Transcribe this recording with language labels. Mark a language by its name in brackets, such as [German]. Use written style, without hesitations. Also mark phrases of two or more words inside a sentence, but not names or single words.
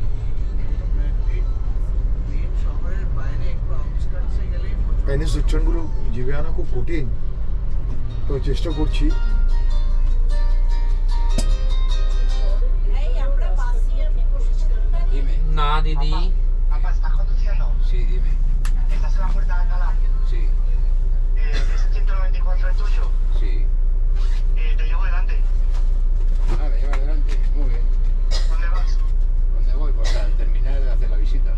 [Bangla] চাইনিজ উচ্চারণগুলো জিভে আনা খুব কঠিন, তো চেষ্টা করছি। না দিদি [Spanish] ¿Estás conduciendo? Sí, dime. ¿Estás en la puerta de Alcalá? Sí, ¿Es el 194 el tuyo? sí. Te llevo delante. Ah, me llevas delante. Muy bien. ¿Dónde vas? ¿Dónde voy? Pues al terminar de hacer la visita.